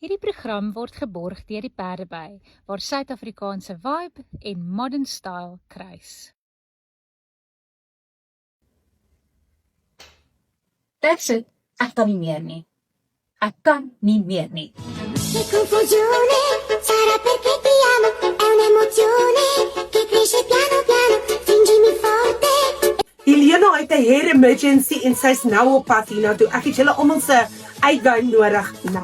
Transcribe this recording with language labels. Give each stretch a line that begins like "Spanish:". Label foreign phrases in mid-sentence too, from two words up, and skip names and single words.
Afrikaans: Hierdie program word geborg deur die Perdeby, waar Suid-Afrikaanse vibe en
English: modern style
Afrikaans: kruis.
English: That's it.
Afrikaans: Ek kan nie meer nie. Ek kan nie meer nie.
Italian: Che confusione, sarà perché ti amo, è un'emozione che cresce piano piano, stringimi forte.
Afrikaans: Helena het 'n
English: hair emergency
Afrikaans: en sy's nou op pad hiernatoe. Ek het julle almal se uitwyn nodig nou.